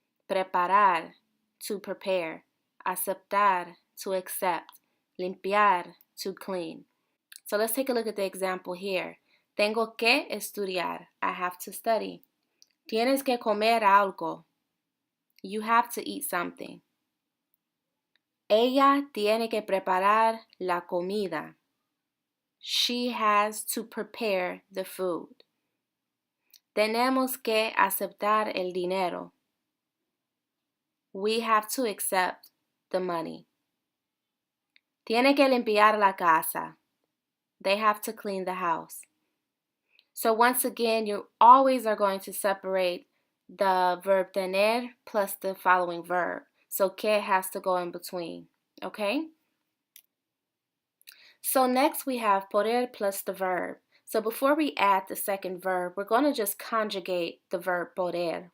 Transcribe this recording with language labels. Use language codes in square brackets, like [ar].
[en] Preparar, to prepare. Aceptar, to accept. Limpiar, to clean. So let's take a look at the example here. [es] Tengo que estudiar, [en] I have to study. [es] Tienes que comer algo. [en] You have to eat something. [es] Ella tiene que preparar la comida. [en] She has to prepare the food. [es] Tenemos que aceptar el dinero. [en] We have to accept the money. [es] Tiene que limpiar la casa. [en] They have to clean the house. So once again, you always are going to separate the verb tener plus the following verb. So que has to go in between, okay? So next we have poder plus the verb. So before we add the second verb, we're going to just conjugate the verb poder.